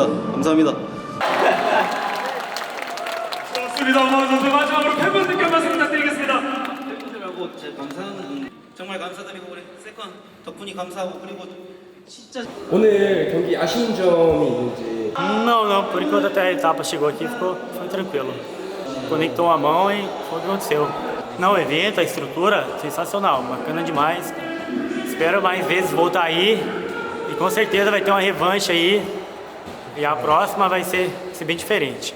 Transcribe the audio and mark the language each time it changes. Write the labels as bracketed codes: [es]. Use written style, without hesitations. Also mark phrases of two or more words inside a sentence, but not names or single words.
[ko] 감사합니다. 좋습니다. 우마왕 선수, 마지막으로 팬분들께 한 말씀 부탁드리겠습니다. 팬분들하고 제 감사하는 정말 감사드리고, 우리 세컨 덕분이 감사하고, 그리고 진짜 오늘 경기 아쉬운 점이 있는지. [pt] Não, por enquanto até a etapa chegou aqui foi tranquilo. Conectou a mão e foi o que aconteceu. Não, o evento, a estrutura, sensacional, bacana demais. Espero mais vezes voltar aí e com certeza vai ter uma revanche aí. E a próxima vai ser bem diferente.